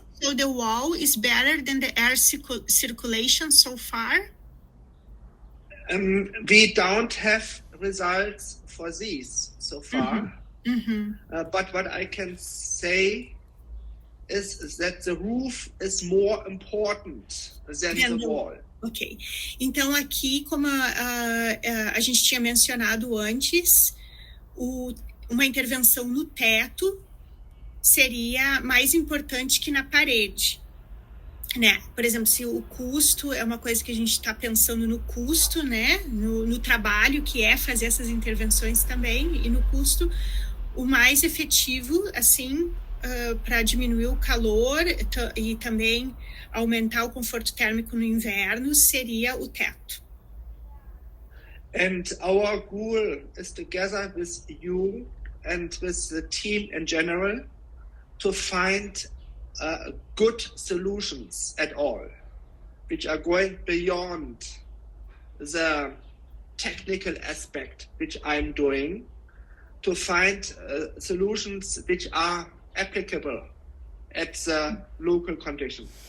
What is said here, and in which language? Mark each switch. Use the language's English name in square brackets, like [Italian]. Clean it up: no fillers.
[English] So the wall is better than the air circulation so far? We don't have results for these so far. But what I can say is that the roof is more important than the wall. Ok. [Portuguese] Então, aqui, como a gente tinha mencionado antes, uma intervenção no teto seria mais importante que na parede. né? Por exemplo, se o custo é uma coisa que a gente está pensando no custo, né? No trabalho que é fazer essas intervenções também, e no custo, o mais efetivo, assim, para diminuir o calor e também aumentar o conforto térmico no inverno, seria o teto. [English] And our goal is together with you and with the team in general to find good solutions at all, which are going beyond the technical aspect which I'm doing, to find solutions which are applicable at the local condition.